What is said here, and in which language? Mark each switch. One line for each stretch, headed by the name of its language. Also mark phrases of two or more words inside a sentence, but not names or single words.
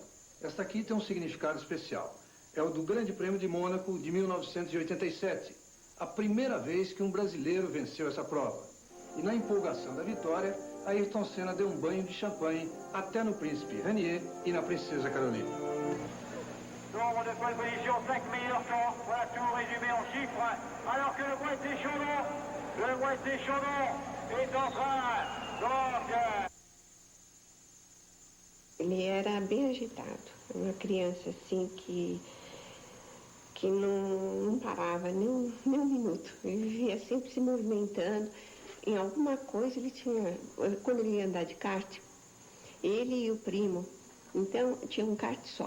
Portuguese: Esta aqui tem um significado especial. É o do Grande Prêmio de Mônaco de 1987, a primeira vez que um brasileiro venceu essa prova. E na empolgação da vitória, Ayrton Senna deu um banho de champanhe até no Príncipe Ranier e na Princesa Carolina.
French: Nombre de
English: pole position,
French: 5 meilleurs temps. Voilà tout résumé en chiffres. Alors que le Boîtier Chaudon est en train, donc...
Portuguese: Ele era bem agitado, uma criança assim que não parava nem um minuto. Ele vivia sempre se movimentando. Em alguma coisa ele tinha... Quando ele ia andar de kart, ele e o primo, então tinha um kart só.